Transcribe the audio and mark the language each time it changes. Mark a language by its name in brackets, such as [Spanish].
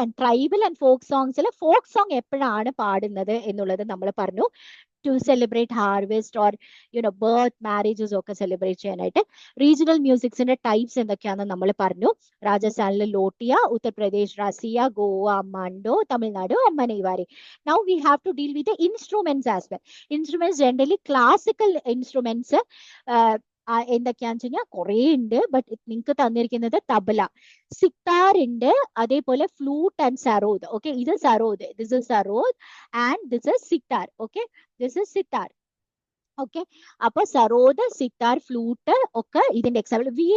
[Malayalam] And tribal and folk സോങ്സിൽ folk song എപ്പോഴാണ് പാടുന്നത് എന്നുള്ളത് നമ്മൾ പറഞ്ഞു, [English] to celebrate harvest or birth, marriages [Malayalam] ഒക്കെ സെലിബ്രേറ്റ് ചെയ്യാനായിട്ട്. റീജിയണൽ മ്യൂസിക്സിന്റെ ടൈപ്സ് എന്തൊക്കെയാണെന്ന് നമ്മൾ പറഞ്ഞു. രാജസ്ഥാനിലെ ലോട്ടിയ, Uttar Pradesh Raziya, Goa മണ്ടോ, Tamil Nadu അമ്മനൈവാരി. [English] Now we have to deal with the instruments as well. [Malayalam] Instruments generally classical instruments എന്തൊക്കെയാന്ന് വെച്ച് കഴിഞ്ഞാൽ കുറെ ഉണ്ട്. ബട്ട് നിങ്ങൾക്ക് തന്നിരിക്കുന്നത് തബല, സിത്താർ ഉണ്ട്, അതേപോലെ ഫ്ലൂട്ട് ആൻഡ് സരോദ്. [English] okay, [Malayalam] ഇത് sarod, [English] This is sarod and this is sitar. [Malayalam] Okay, [English] This is sitar. [Malayalam] Okay, അപ്പൊ സരോദ്, സിത്താർ, ഫ്ലൂട്ട് ഒക്കെ ഇതിന്റെ എക്സാമ്പിൾ.